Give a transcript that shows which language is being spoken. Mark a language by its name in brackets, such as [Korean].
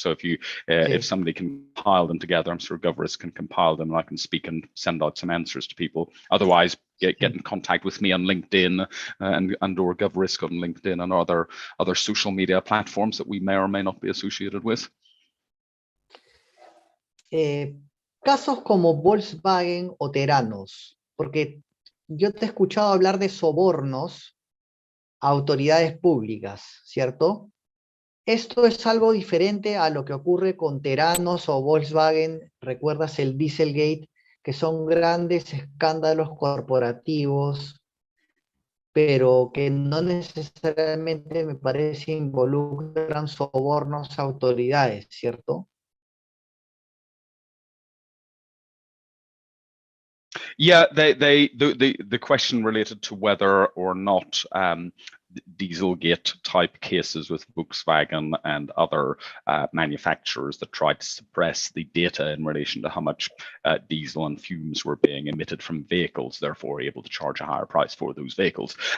[English] So if you if somebody can compile them together, I'm sure Governors can compile them and I can speak and send out some answers to people. Otherwise, get in contact with me on LinkedIn and or Governors on LinkedIn and other social media platforms that we may or may not be associated with. [Spanish] Casos como Volkswagen o Teranos, porque yo te he escuchado hablar de sobornos a autoridades públicas, ¿cierto? Esto es algo diferente a lo que ocurre con Teranos o Volkswagen. ¿Recuerdas el Dieselgate? Que son grandes escándalos corporativos, pero que no necesariamente me parece involucran sobornos a autoridades, ¿cierto? [English] Yeah, the question related to whether or not Dieselgate type cases with Volkswagen and other manufacturers that tried to suppress the data in relation to how much diesel and fumes were being emitted from vehicles, therefore able to charge a higher price for those vehicles.